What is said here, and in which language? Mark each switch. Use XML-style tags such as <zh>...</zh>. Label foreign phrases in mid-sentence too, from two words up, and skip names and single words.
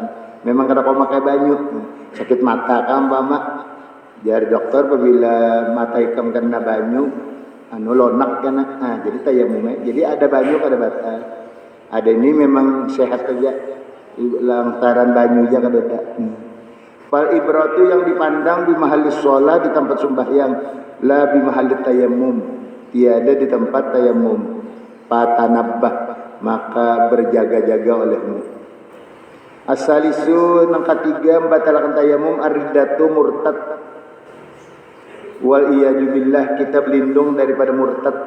<bjn>Memang kada pemakai banyu. Sakit mata kan umpama dari dokter apabila mata ikam kena banyu lonak kan.</bjn> <id>Nah, jadi tayamum.</id> <bjn>Jadi ada banyu kada batal. Ada ini memang sehat saja lantaran banyunya kada ada.</bjn> <ar>Fal ibratu</ar> <id>yang dipandang di</id> <ar>mahalli sholat</ar> <id>di tempat sembahyang,</id> <ar>la bi mahalli tayammum,</ar> <id>tiada di tempat tayammum. Fatanabbah maka berjaga-jaga olehmu. Asalisu nang ketiga membatalkan tayammum ar-riddatu murtad.</id> <ar>Wal iyadu billah</ar> <id>kita berlindung daripada murtad.</id>